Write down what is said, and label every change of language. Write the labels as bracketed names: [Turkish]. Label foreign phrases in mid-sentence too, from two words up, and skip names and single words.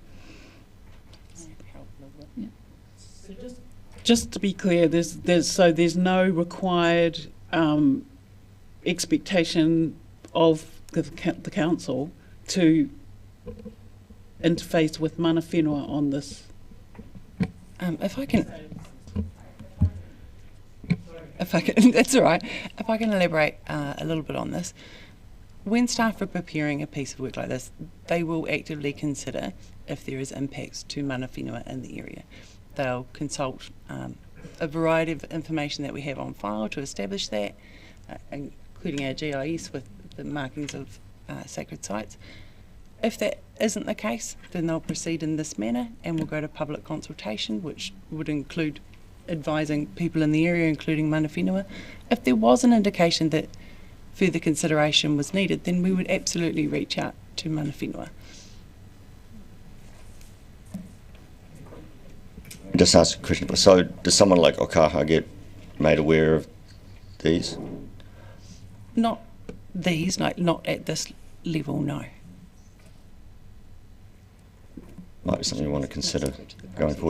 [English] Yeah. So just to be clear, there's no required expectation of the council to interface with [Māori] mana whenua [English] on this. If I can, that's all right. If I can elaborate a little bit on this. When staff are preparing a piece of work like this, they will actively consider if there is impacts to [Māori] mana whenua [English] in the area. They'll consult a variety of information that we have on file to establish that, including our GIS with the markings of sacred sites. If that isn't the case, then they'll proceed in this manner and we'll go to public consultation, which would include advising people in the area, including [Māori] mana whenua. [English] If there was an indication that further consideration was needed, then we would absolutely reach out to [Māori] mana whenua. [English] Just ask a question. So does someone like Okaha get made aware of these? Not these, not at this level, no. Might be something you want to consider going forward.